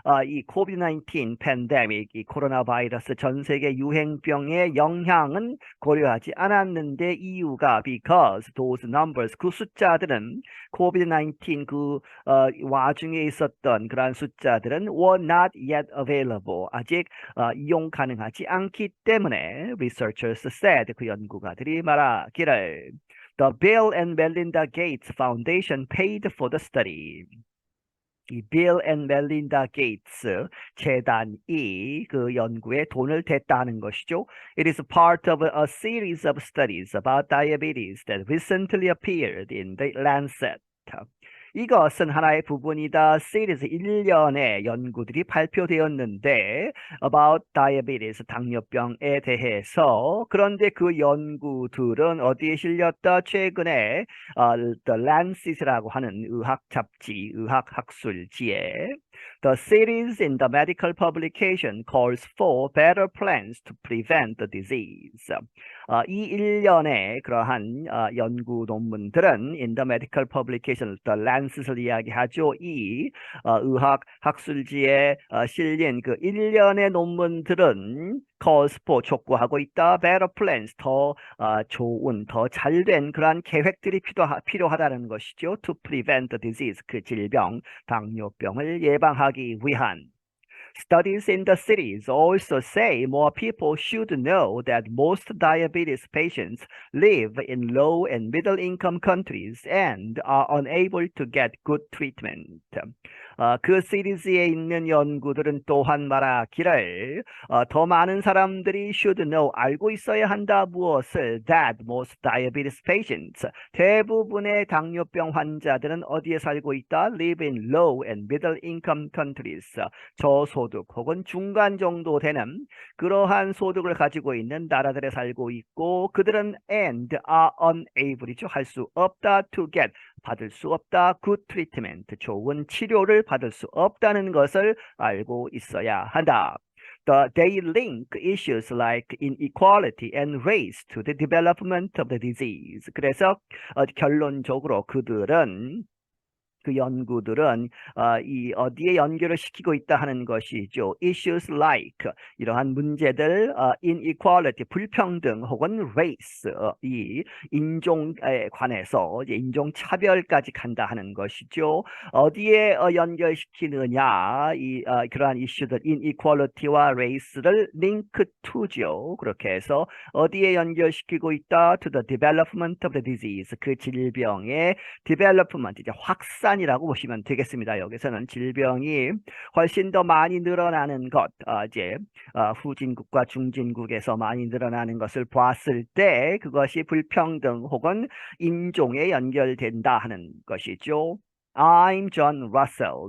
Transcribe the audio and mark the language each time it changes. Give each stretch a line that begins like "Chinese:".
Korean: 이 COVID-19 팬데믹, 이 코로나 바이러스 전 세계 유행병의 영향은 고려하지 않았는데 이유가
English: because those numbers,
Korean: 그 숫자들은 COVID-19 그 와중에 있었던 그러한 숫자들은
English: were not yet available,
Korean: 아직 이용 가능하지 않기 때문에
English: researchers said,
Korean: 그 연구가들이 말하기를
English: The Bill and Melinda Gates Foundation paid for the study.
Korean: 이 빌 앤 멜린다 게이츠 재단이 그 연구에 돈을 댔다는 것이죠.
English: It is part of a series of studies about diabetes that recently appeared in the Lancet.
Korean: 이것은 하나의 부분이다. 시리즈 1년의 연구들이 발표되었는데
English: about diabetes,
Korean: 당뇨병에 대해서. 그런데 그 연구들은 어디에 실렸다? 최근에 The Lancet이라고 하는 의학 잡지, 의학 학술지에
English: The series in the medical publication calls for better plans to prevent the disease.
Korean: 이 일련의 그러한 연구 논문들은
English: in the medical publication, the Lancet
Korean: 을 이야기하죠. 이 의학 학술지에 실린 그 일련의 논문들은
English: calls for
Korean: 촉구하고 있다.
English: better plans,
Korean: 더 좋은, 더 잘된 그러한 계획들이 필요하다는 것이죠.
English: to prevent the disease,
Korean: 그 질병, 당뇨병을 예방하기 위한.
English: Studies in the cities also say more people should know that most diabetes patients live in low and middle income countries and are unable to get good treatment.
Korean: 그 시리즈에 있는 연구들은 또한 말하기를 더 많은 사람들이
English: should know,
Korean: 알고 있어야 한다. 무엇을?
English: That most diabetes patients,
Korean: 대부분의 당뇨병 환자들은 어디에 살고 있다?
English: Live in low and middle income countries,
Korean: 저소득 혹은 중간 정도 되는 그러한 소득을 가지고 있는 나라들에 살고 있고, 그들은
English: and are unable
Korean: 이죠. 할 수 없다.
English: to get,
Korean: 받을 수 없다.
English: good treatment,
Korean: 좋은 치료를 받을 수 없다는 것을 알고 있어야 한다.
English: They link issues like inequality and race to the development of the disease.
Korean: 그래서 결론적으로 그들은 그 연구들은 이 어디에 연결을 시키고 있다 하는 것이죠.
English: Issues like,
Korean: 이러한 문제들,
English: inequality,
Korean: 불평등 혹은
English: race,
Korean: 이 인종에 관해서 이제 인종차별까지 간다 하는 것이죠. 어디에 연결시키느냐, 그러한 이슈들 inequality와 race를
English: link to
Korean: 죠. 그렇게 해서 어디에 연결시키고 있다?
English: To the development of the disease,
Korean: 그 질병의
English: development,
Korean: 이제 확산이라고 보시면 되겠습니다. 여기서는 질병이 훨씬 더 많이 늘어나는 것, 이제 후진국과 중진국에서 많이 늘어나는 것을 봤을 때 그것이 불평등 혹은 인종에 연결된다 하는 것이죠.
English: I'm John Russell.